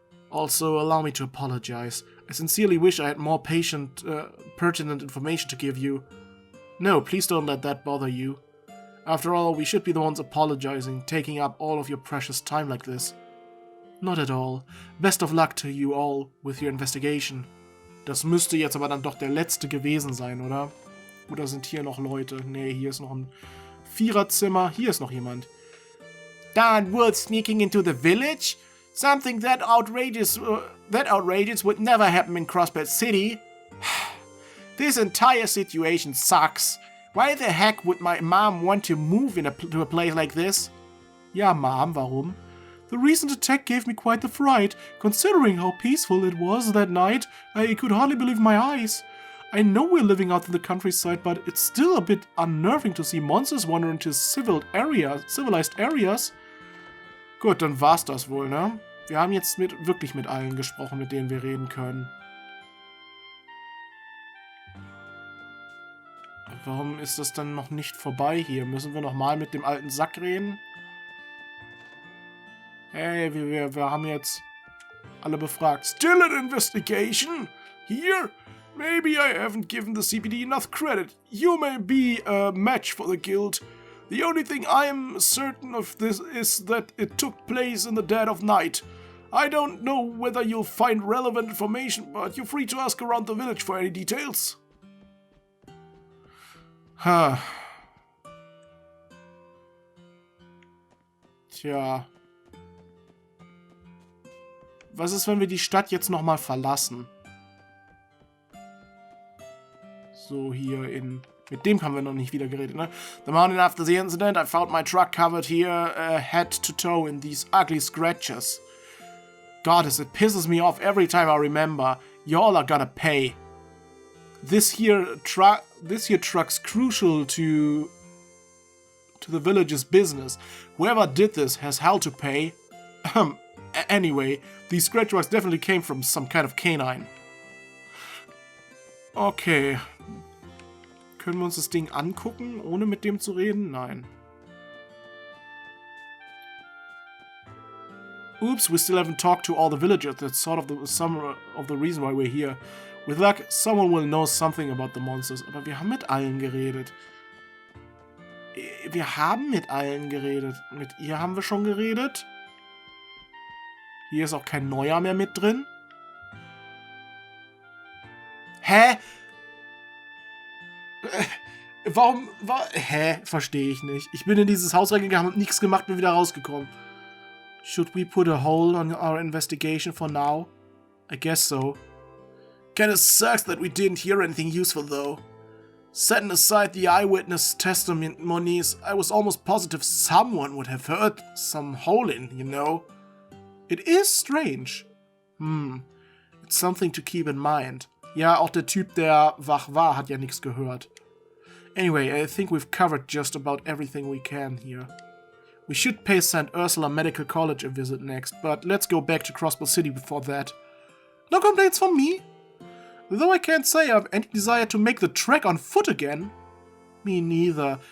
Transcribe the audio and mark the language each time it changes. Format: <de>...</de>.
<en>Also, allow me to apologize. I sincerely wish I had more pertinent information to give you. No, please don't let that bother you. After all, we should be the ones apologizing, taking up all of your precious time like this. Not at all. Best of luck to you all with your investigation.</en> <de>Das müsste jetzt aber dann doch der letzte gewesen sein, oder? Oder sind hier noch Leute? Nee, hier ist noch ein Viererzimmer. Hier ist noch jemand.</de> <en>Darn wolves sneaking into the village? Something that outrageous would never happen in Crossbell City. This entire situation sucks. Why the heck would my mom want to move to a place like this?</en> <de>Ja, Mom, warum?</de> <en>The recent attack gave me quite the fright. Considering how peaceful it was that night, I could hardly believe my eyes. I know we're living out in the countryside, but it's still a bit unnerving to see monsters wander into civilized areas.</en> <de>Gut, dann war's das wohl, ne? Wir haben jetzt wirklich mit allen gesprochen, mit denen wir reden können. Warum ist das dann noch nicht vorbei hier? Müssen wir nochmal mit dem alten Sack reden? Hey, wir haben jetzt alle befragt.</de> <en>Still an investigation? Here? Maybe I haven't given the CPD enough credit. You may be a match for the guild. The only thing I'm certain of this is that it took place in the dead of night. I don't know whether you'll find relevant information, but you're free to ask around the village for any details. Tja.</en> <de>Was ist, wenn wir die Stadt jetzt nochmal verlassen? So, hier in... Mit dem haben wir noch nicht wieder geredet, ne?</de> <en>The morning after the incident, I found my truck covered here, head to toe in these ugly scratches. Goddess, it pisses me off every time I remember. Y'all are gonna pay. This here truck's crucial to the village's business. Whoever did this has hell to pay. Anyway, these scratch marks definitely came from some kind of canine. Okay.</en> <de>Können wir uns das Ding angucken, ohne mit dem zu reden? Nein.</de> <en>Oops, we still haven't talked to all the villagers. That's sort of some of the reason why we're here. With luck, someone will know something about the monsters.</en> <de>Aber wir haben mit allen geredet. Wir haben mit allen geredet. Mit ihr haben wir schon geredet. Hier ist auch kein Neuer mehr mit drin. Hä? Warum? Hä? Verstehe ich nicht. Ich bin in dieses Haus reingegangen und nichts gemacht, bin wieder rausgekommen.</de> <en>Should we put a hold on our investigation for now? I guess so. Kinda sucks that we didn't hear anything useful though. Setting aside the eyewitness testimonies, I was almost positive someone would have heard some howling, you know? It is strange. It's something to keep in mind.</en> <de>Ja, auch der Typ, der wach war, hat ja nichts gehört.</de> <en>Anyway, I think we've covered just about everything we can here. We should pay St. Ursula Medical College a visit next, but let's go back to Crossbell City before that. No complaints from me? Though I can't say I have any desire to make the trek on foot again. Me neither.</en>